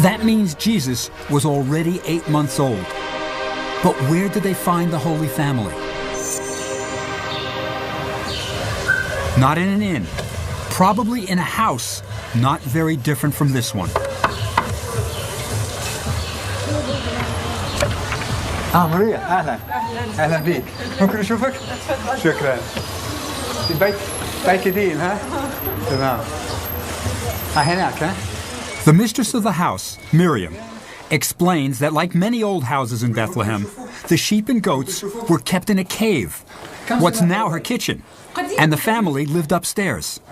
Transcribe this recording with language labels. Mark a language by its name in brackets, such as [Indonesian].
[English] That means Jesus was already 8 months old. But where did they find the Holy Family? Not in an inn, probably in a house not very different from this one. [Arabic] ماريا اهلا اهلا بيك ممكن اشوفك شكرا البيت بيت جديد ها تمام هناك ها. [English] The mistress of the house, Miriam, explains that like many old houses in Bethlehem, the sheep and goats were kept in a cave, what's now her kitchen, and the family lived upstairs.